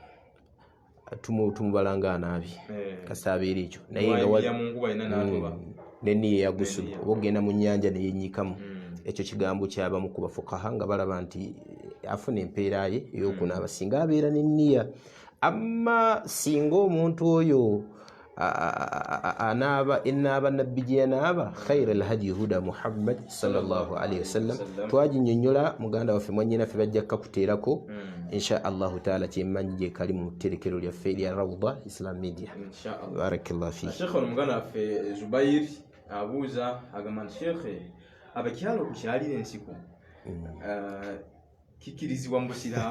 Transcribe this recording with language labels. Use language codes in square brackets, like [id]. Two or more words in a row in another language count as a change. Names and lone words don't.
[lg] tumubalanga anaabye kasaabeera ekyo naye nga n'enniya eya gusulu oba ogenda mu nnyanja ne yennyikamu ekyo kigambo kyabamu ku bafukaha nga balaba nti afuna empeera ye ey'okunaaba singa abeera n'enniya. Amma singa omuntu oyo anaaba enaaba nabbi gye yanaaba [ar] خير الهدي هدي محمد صلى الله عليه وسلم [lg] twaginnyonnyola muganda waffe mwannyinaffe bajja kukuteerako [ar] إن شاء الله تعالى [lg] kyemmanyi gye kali mu tterekero lyaffe erya Rawda Islam Media. [ar] بارك الله فيك. [lg] Sheikh omuganda waffe Zubair abuuza agamba nti Sheikh abakyala okukyalira ensiko kikirizibwa mu busiraamu?